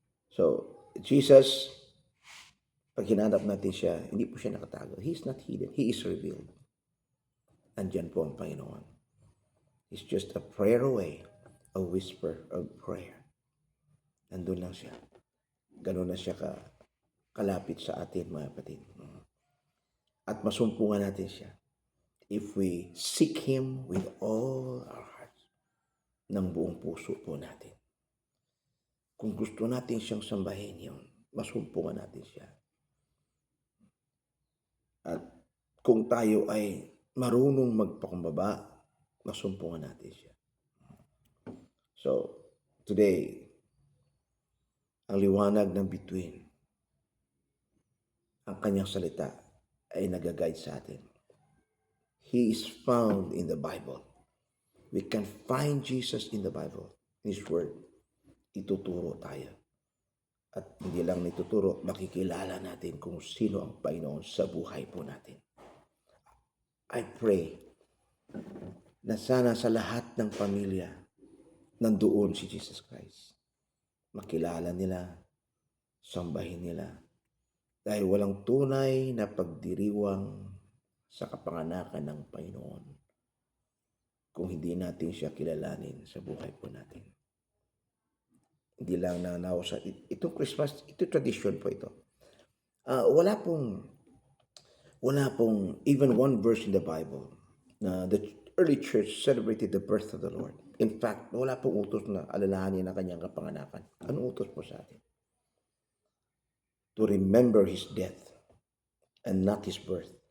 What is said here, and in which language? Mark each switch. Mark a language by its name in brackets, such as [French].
[Filipino] So, Jesus, pag hinanap natin siya, hindi po siya nakatago. [English] He's not hidden. He is revealed. [Filipino] Andyan po ang Panginoon. [English] He's just a prayer away, a whisper of prayer. [Filipino] Nandun lang siya. Ganun na siya kalapit sa atin, mga kapatid. At masumpungan natin siya [English] if we seek Him with all our hearts, [Filipino] ng buong puso po natin. Kung gusto natin siyang sambahin yun, masumpungan natin siya. At kung tayo ay marunong magpakumbaba, masumpungan natin siya. So, today, ang liwanag ng bituin, ang kanyang salita ay nag-guide sa atin. [English] He is found in the Bible. We can find Jesus in the Bible, His Word. [Filipino] Ituturo tayo. At hindi lang ituturo, makikilala natin kung sino ang Panginoon sa buhay po natin. [English] I pray [Filipino] na sana sa lahat ng pamilya, nandoon si Jesus Christ. Makilala nila, sambahin nila. Dahil walang tunay na pagdiriwang sa kapanganakan ng Panginoon kung hindi natin siya kilalanin sa buhay po natin. Hindi lang nananaw sa itong Christmas, ito tradition po ito. Wala pong [English] even one verse in the Bible na the early church celebrated the birth of the Lord. [Filipino] In fact, wala pong utos na alalahanin ang kanyang kapanganakan. Anong utos po sa atin? [English] To remember His death and not His birth.